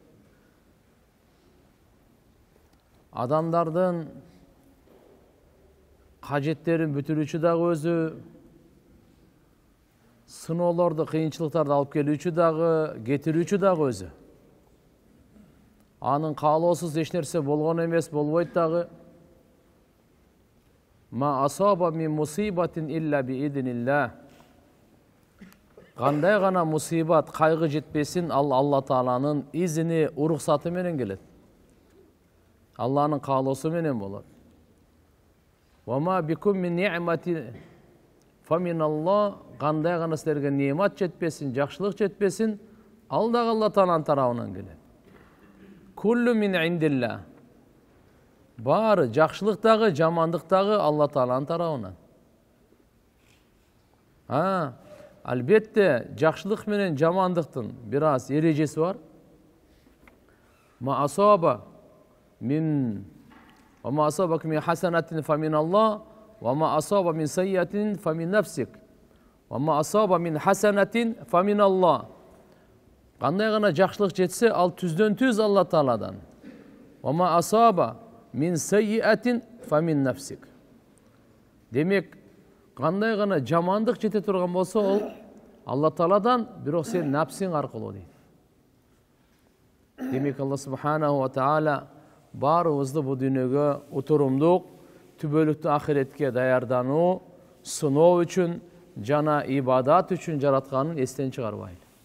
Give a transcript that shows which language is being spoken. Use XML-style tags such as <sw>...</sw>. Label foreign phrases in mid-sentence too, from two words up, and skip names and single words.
<ky>Адамдардын кажеттерин бүтүрүүчү дагы өзү, сыноолорду, кыйынчылыктарды алып келүүчү дагы, кетирүүчү дагы өзү. Анын каалоосуз эч нерсе болгон эмес, болбойт дагы.</ky> <ar>ما أصاب من مصيبة إلا بإذن الله.</ar> <ky>Кандай гана мусибат, кайгы жетпесин, ал Алла Тааланын изини, уруксаты менен келет. Алланын каалоосу менен болот.</ky> <ar>وما بكم من نعمة فمن الله.</ar> <ky>Кандай гана силерге немат жетпесин, жакшылык жетпесин, ал дагы Алла Тааланын тарабынан келет.</ky> <ar>كل من عند الله.</ar> <ky>Баары, жакшылык дагы, жамандык дагы Алла Тааланын тарабынан. Албетте, жакшылык менен жамандыктын бир аз эрежеси бар.</ky> <ar>ما أصاب من حسنة فمن الله، وما أصاب من سيئة فمن نفسك. وما أصاب من حسنة فمن الله.</ar> <ky>Кандай гана жакшылык жетсе, ал түздөн түз Алла Тааладан.</ky> <ar>وما أصاب من سيئة فمن نفسك.</ar> <ky>Демек, кандай гана жамандык жете турган болсо, ол Алла Тааладан, бирок сен нафсиң аркылуу дейт. Демек Алла</ky> <ar>سبحانه وتعالى</ar> <ky>баарыбызды бул дүйнөгө утурумдук, түбөлүктүү ахиретке даярдануу, сыноо үчүн жана ибадат үчүн жаратканын эстен чыгарбайлы.</ky>